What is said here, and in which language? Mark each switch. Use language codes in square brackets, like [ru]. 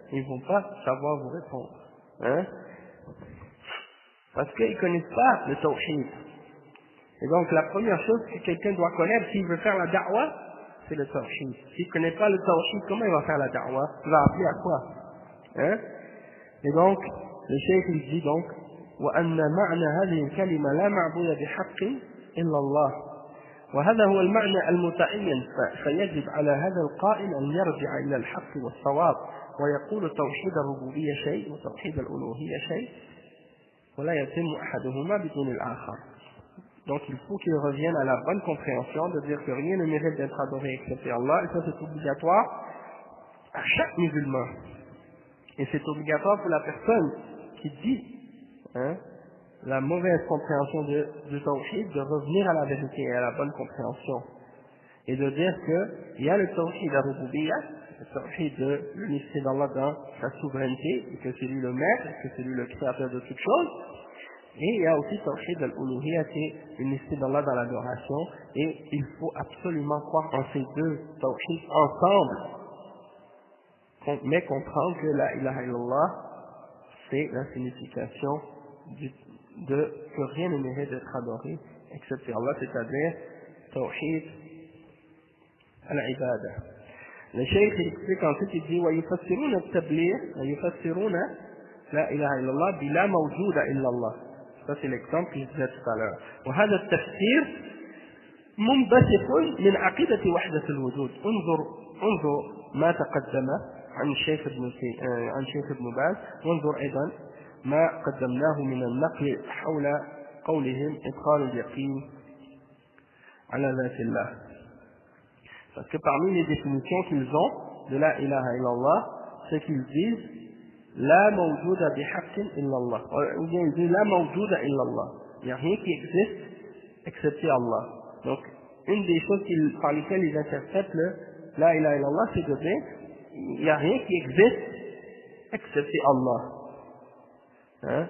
[fr] Ils ne vont pas savoir vous répondre. Hein? Parce qu'ils ne connaissent pas le tawhid. Et donc la première chose que quelqu'un doit connaître s'il veut faire la da'wah, c'est le tawhid. S'il ne connaît pas le tawhid, comment il va faire la da'wah? Il va appeler à quoi? Hein? Et donc, le cheikh il dit donc, [ar] وأن معنى هذه الكلمة لا معبود بحق إلا الله، وهذا هو المعنى المتعين، فيجب على هذا القائل أن يرجع إلى الحق والصواب ويقول توحيد الربوبية شيء وتوحيد الألوهية شيء ولا يتم أحدهما بدون الآخر. [fr] Donc il faut qu'il revienne à la bonne compréhension de dire que rien ne mérite d'être adoré excepté Allah, et ça c'est obligatoire à chaque musulman. Et c'est obligatoire pour la personne qui dit, hein, la mauvaise compréhension du tawhid, de revenir à la vérité et à la bonne compréhension. Et de dire qu'il y a le tawhid al-rububiyya, le tawhid de l'unicité d'Allah dans sa souveraineté, et que c'est lui le maître, et que c'est lui le créateur de toutes choses. Et il y a aussi tawhid al-uluhiyya, qui est l'unicité d'Allah dans l'adoration, et il faut absolument croire en ces deux tawhid ensemble, mais comprendre que la ilaha illallah, c'est la signification que rien ne mérite d'être adoré excepté Allah, c'est-à-dire tawhid al-ibada. Le cheikh explique ensuite, il dit [ar] ويفسرون التبليغ ويفسرون لا إله إلا الله بلا موجود إلا الله. [fr] Ça c'est l'exemple que je disais tout à l'heure. [ar] وهذا التفسير منبثق من عقيدة وحدة الوجود. انظر ما تقدم عن الشيخ ابن باز، وانظر أيضا ما قدمناه من النقل حول قولهم إدخال اليقين على ذات الله. [fr] Parce que parmi les définitions qu'ils ont de la ilaha illallah, c'est qu'ils disent [ar] la mawjouda bihaqqin illallah, [fr] ou bien ils disent [ar] la mawjouda illallah. [fr] Il n'y a rien qui existe excepté Allah. Donc une des choses par lesquelles ils interprètent le la ilaha illallah, c'est de dire il n'y a rien qui existe excepté Allah. Hein?